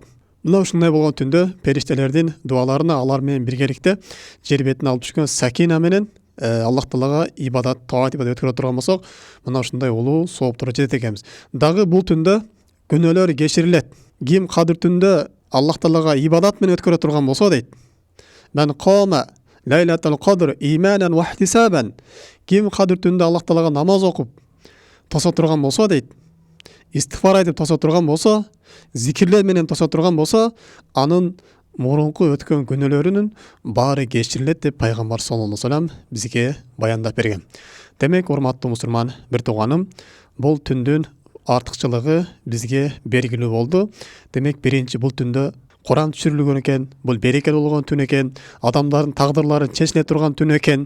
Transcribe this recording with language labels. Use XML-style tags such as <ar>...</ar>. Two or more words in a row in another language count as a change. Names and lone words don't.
<ky>Мына ушундай болгон түндө периштелердин дуаларына алар менен биргеликте жер бетине алып түшкөн сакина менен Аллах Таалага ибадат, таат ибадат өткөрө турган болсок, мына ушундай улуу сооптор жетет экенбиз. Дагы бул түндө күнөөлөр кечирилет. Ким кадыр түндө Аллах Таалага ибадат менен өткөрө турган болсо дейт.</ky> <ar>من قام ليلة القدر إيمانا واحتسابا.</ar> <ky>Ким кадыр түндө Аллах Таалага намаз окуп тоса турган болсо дейт. Истигфар айтып тоса турган болсо, зикирлер менен тоса турган болсо, анын мурунку өткөн күнөөлөрүнүн баары кечирилет деп пайгамбар</ky> <ar>صلى الله عليه وسلم</ar> <ky>бизге баяндап берген. Демек, урматтуу мусулман бир тууганым, бул түндүн артыкчылыгы бизге белгилүү болду. Демек, биринчи бул түндө Куран түшүрүлгөн экен, бул берекелүү болгон түн экен, адамдардын тагдырлары чечиле турган түн экен.</ky>